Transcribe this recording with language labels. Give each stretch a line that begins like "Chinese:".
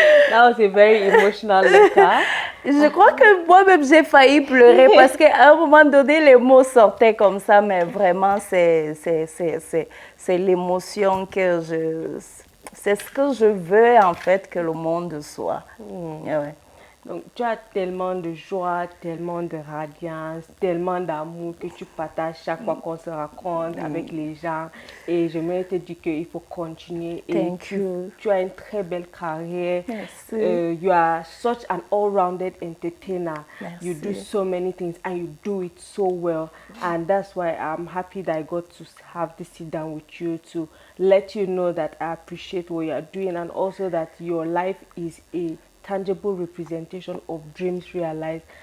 English: That was a very emotional letter.
French: Je crois que moi-même, j'ai failli pleurer parce qu'à un moment donné, les mots sortaient comme ça, mais vraiment, c'est l'émotion que c'est ce que je veux, en fait, que le monde soit. Ouais. Donc, tu as tellement de joie, tellement de radiance, tellement d'amour que tu partages chaque fois qu'on se rencontre avec les gens. Et j'aimerais te dire qu'il faut continuer. Et tu as une très belle carrière. Merci.
English: You are such an all-rounded entertainer.
French: Merci.
English: You do so many things and you do it so well. And that's why I'm happy that I got to have this sit down with you to let you know that I appreciate what you are doing and also that your life is a tangible representation of dreams realized.